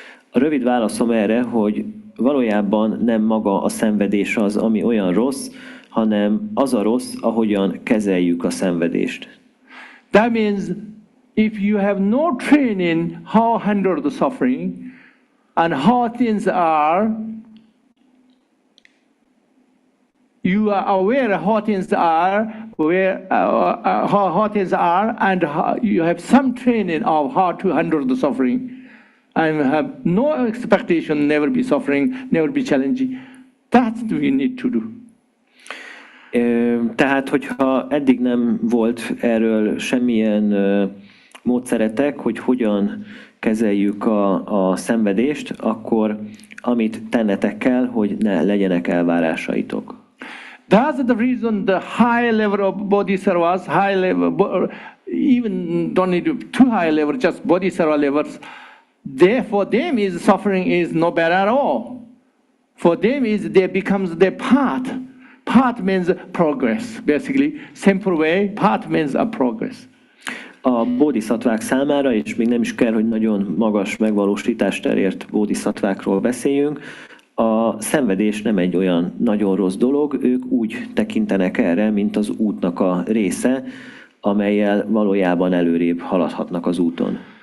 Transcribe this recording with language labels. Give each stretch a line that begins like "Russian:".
Hungarian: A rövid válaszom erre, hogy valójában nem maga a szenvedés az, ami olyan rossz, hanem az a rossz, ahogyan kezeljük a szenvedést.
English: That means if you have no training how handle the suffering and how things are, you are aware how things are, how things are, and you have some training of how to handle the suffering, and have no expectation, never be suffering, never be challenging. That's what we need to do.
Hungarian: Tehát, hogyha eddig nem volt erről semmilyen módszeretek, hogy hogyan kezeljük a szenvedést, akkor amit tennetek kell, hogy ne legyenek elvárásaitok.
English: That's the reason the high level of bodhisattvas, high level, even don't need too high level, just bodhisattva levels. For them is suffering is no bad at all. For them is they becomes their path. Path means progress, basically. Simple way, path means a progress.
Hungarian: A bodhiszattvák számára, és még nem is kell, hogy nagyon magas megvalósítást elért bodhiszatvákról beszéljünk, a szenvedés nem egy olyan nagyon rossz dolog, ők úgy tekintenek erre, mint az útnak a része, amellyel valójában előrébb haladhatnak az úton.